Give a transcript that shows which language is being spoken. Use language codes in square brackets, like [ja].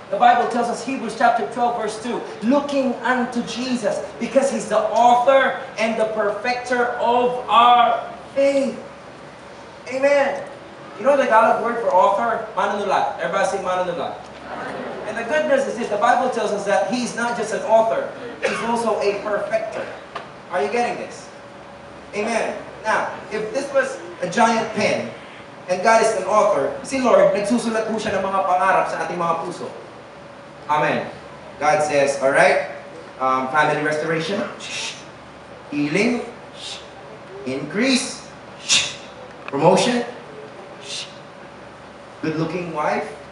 [en] The Bible tells us, Hebrews chapter 12 verse 2, looking unto Jesus because He's the author and the perfecter of our Faith. Amen. You know the Tagalog word for author? Manunulat. Everybody say manunulat. And the good news is this, the Bible tells us that He's not just an author, He's also a perfecter. Are you getting this? Amen. Now, if this was a giant pen, and God is an author, [tl] si Lord, nagsusulat po siya ng mga pangarap sa ating mga puso. [en] Amen. God says, alright, family restoration, healing, increase, promotion, good-looking wife.